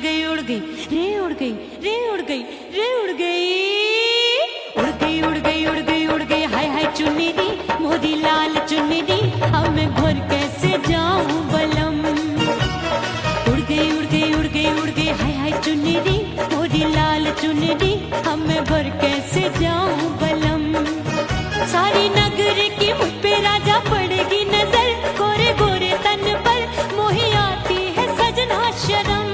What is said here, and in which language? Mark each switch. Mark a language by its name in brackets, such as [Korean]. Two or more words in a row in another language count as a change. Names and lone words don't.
[Hindi] गई उड़ गई रे उड़ गई रे उड़ गई रे उड़ गई उड़ गई उड़ गई उड़ गई उड़ गई हाय हाय [Punjabi] चुन्नी दी मोदी लाल चुन्नी दी, [Hindi] अब मैं घर कैसे जाऊं बलम। उड़ गई उड़ गई उड़ गई उड़ गई हाय हाय [Punjabi] चुन्नी दी मोदी लाल चुन्नी दी, [Hindi] अब मैं घर कैसे जाऊं बलम। सारी नगर की मुझ पे राजा पड़ेगी नजर, गोरे गोरे तन पर मोही आती है सजना शर्म।